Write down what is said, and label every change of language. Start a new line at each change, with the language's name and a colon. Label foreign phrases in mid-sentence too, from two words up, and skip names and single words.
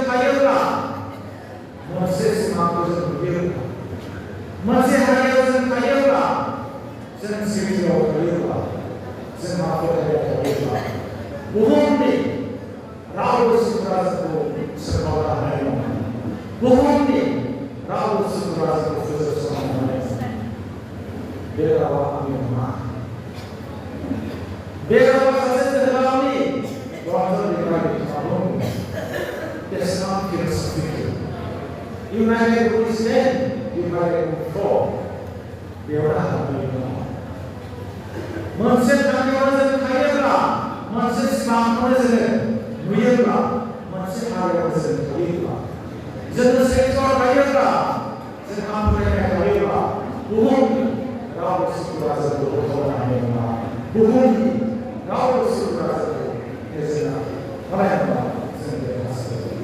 Bodo: थायोब्ला मोनसे सिमांखौ जों नुयोब्ला मोनसे हारियाव जों थायोब्ला जों सिबियाव थायोब्ला जोंहा फोथायनाय थायोब्ला बुहुमनि रावबो सुबुंफोरा जोंखौ सोरखावनो हानाय नङा बुहुमनि रावबो सुबुंफोरा जोंखौ फोजोबस्रांनो हानाय नङा बे रावा आंनि नङा बे रावा सासे जोहोलावनि डक्टर बिग्राय बिथाङाबो बेसेबां फिलसफिकेल
English: United we stand, United we fall.
Bodo: बेवहाय हाबनानै दङ मोनसे थांखियाव जों थायोब्ला मोनसे सिमांखौनो जोङो नुयोब्ला मोनसे हारियाव जों थायोब्ला जोङो सेक्टर थायोब्ला जोंहा फोथायनाय थायोब्ला बुहुमनि रावबो सुबुंफोरा जोंखौ होबथानो हानाय नङा बुहुमनि रावबो सुबुंफोरा जोंखौ फेजेननो हानाय नङा जों देरहासार